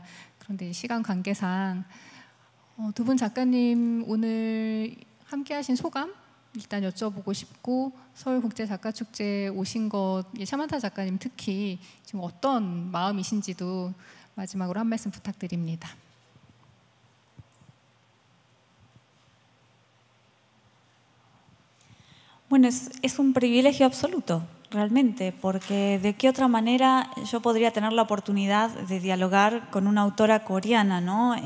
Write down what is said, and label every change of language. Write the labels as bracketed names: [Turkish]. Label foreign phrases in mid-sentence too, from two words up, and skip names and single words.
[Korean] 그런데 시간 관계상 두 분 작가님 오늘 함께 하신 소감 일단 여쭤보고 싶고, 서울국제작가축제에 오신 것, 샤만타 작가님 특히 지금 어떤 마음이신지도 마지막으로 한 말씀 부탁드립니다. [Spanish] Bueno, es un privilegio absoluto, realmente, porque de qué otra manera yo podría tener la oportunidad de dialogar con una autora coreana, ¿no?